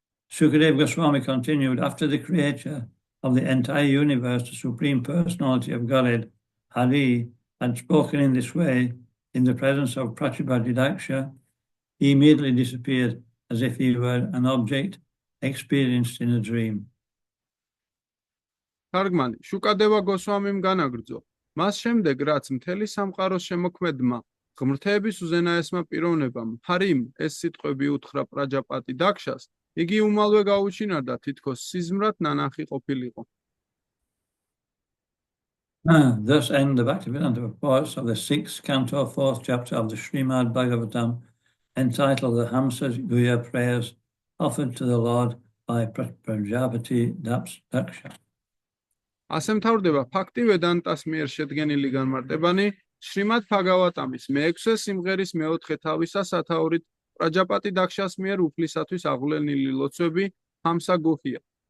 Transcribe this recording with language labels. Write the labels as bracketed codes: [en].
[en] Sukadeva Goswami continued, after the creator of the entire universe, the Supreme Personality of Godhead, Hari, had spoken in this way in the presence of Prachibhati Daksha, he immediately disappeared as if he were an object experienced in a dream. [ka] თარგმანი, შუკადევა გოსვამიმ განაგრძო. მას შემდეგ, რაც მთელი სამყაროს შემოქმედმა ღმრთების უზენაესმა პიროვნებამ ჰარიმ ეს სიტყვები უთხრა პრაჯაპატი დაქშას, იგი უმალვე გაუჩინარდა თითქოს სიზმრად ნანახი ყოფილიყო. [en] Thus end the Bhaktivedanta purports of the 6th canto, 4th chapter of the Srimad Bhagavatam, entitled the Hamsa Guya prayers offered to the Lord by Prajapati Daksha. [ka] ასე მთავრდება ფაქტივედანტას მიერ შედგენილი განმარტებანი შრიმად ბჰაგავატამის მე-6 სიმღერის მე-4 თავისა სათაურით პრაჯაპატი დაქშას მიერ უფლისათვის აღვლენილი ლოცვები ჰამსა გუჰია.